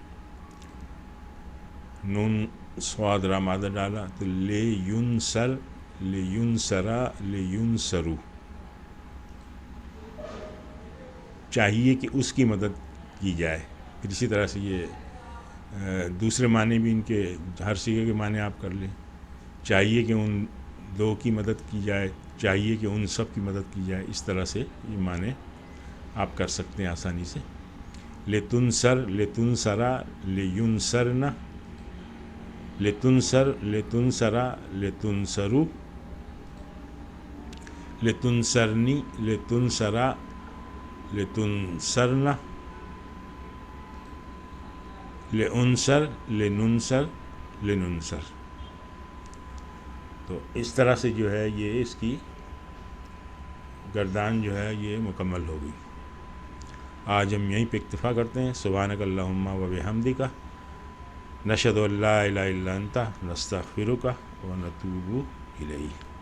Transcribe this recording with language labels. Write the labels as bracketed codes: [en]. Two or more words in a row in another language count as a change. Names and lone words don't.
[ur] نون صاد را مادہ ڈالا تو [ar] لے ینصر، لے ینصرا، لے ینصرو، [ur] چاہیے کہ اس کی مدد کی جائے۔ پھر اسی طرح سے یہ دوسرے معنی بھی ان کے ہر صیغے کے معنی آپ کر لیں۔ چاہیے کہ ان دو کی مدد کی جائے، چاہیے کہ ان سب کی مدد کی جائے، اس طرح سے یہ معنی آپ کر سکتے ہیں آسانی سے۔ [ar] لتنصر، لتنصرا، لینصرنا، لتنصر، لتنصرا، لتنصرو، لتنصرنی، لتنصرا، لتنصرنا، لانصر، لننصر، لننصر۔ [ur] تو اس طرح سے جو ہے یہ اس کی گردان جو ہے یہ مکمل ہو گئی۔ آج ہم یہیں پہ اکتفا کرتے ہیں۔ [ar] سبحانک اللہم و بحمدک، نشہد ان لا الہ الا انت، نستغفرک و نتوب الیک۔